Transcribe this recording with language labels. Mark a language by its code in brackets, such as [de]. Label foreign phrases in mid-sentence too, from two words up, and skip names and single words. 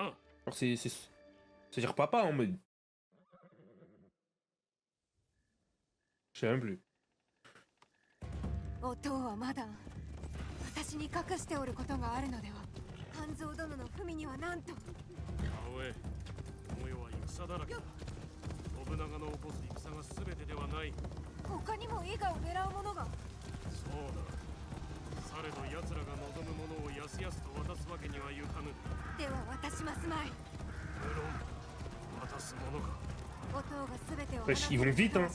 [fr] Alors ça veut dire papa en mode. Je sais même plus. [ja] お父はまだ私に隠しておることがあるのでは。半蔵殿の文にはなんと。青江、この世は戦だらけだ。信長の起こす戦が全てではない。他にも伊賀を狙う者が。そうだ。されど奴らが望むものをやすやすと渡すわけにはいかぬ。では渡しますまい。無論渡すものか。 [fr] Wesh, ils vont vite, hein.